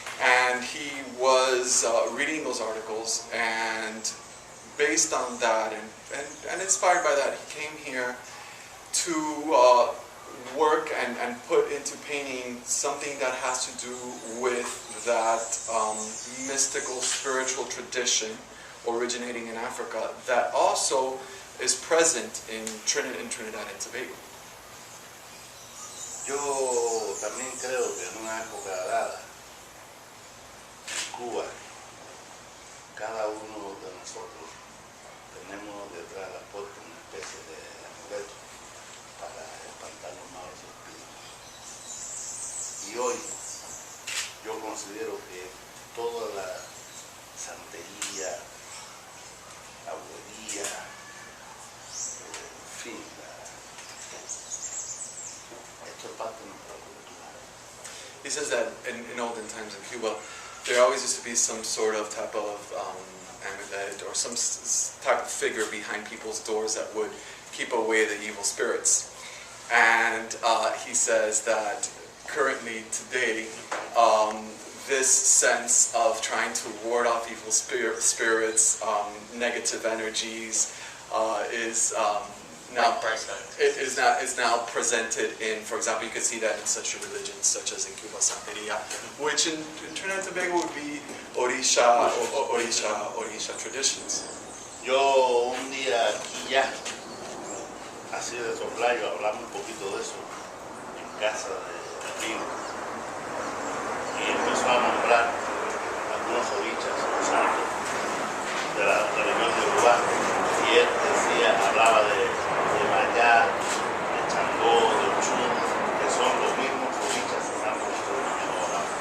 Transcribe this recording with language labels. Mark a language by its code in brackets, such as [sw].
[en] And he was reading those articles, and based on that and inspired by that, he came here to work and put into painting something that has to do with that mystical spiritual tradition originating in Africa that also is present in Trinidad and Tobago. [es] Yo también creo que en una época dada, en Cuba, cada uno de nosotros tenemos detrás de la puerta una especie de amuleto para espantar los malos espíritus. Y hoy yo considero que toda la santería, la brujería, en fin, esto es parte de nuestra cultura. [en] He says that in olden times in Cuba, there always used to be some sort of type of amulet or some type of figure behind people's doors that would keep away the evil spirits. And he says that currently today, this sense of trying to ward off evil spirits, negative energies, is now present. is now presented in, for example, you can see that in such religions such as in Cuba, Santeria, which in Trinidad and Tobago would be Orisha traditions. [es] Yo un día aquí ya, así de soplayo, hablamos un poquito de eso en casa de Río, y empezó a nombrar algunos orichas santos de la religión de Uruguay, y él decía, hablaba de Mayá, de Changó, de Ochún, que son los mismos orichas santos que yo hablaba.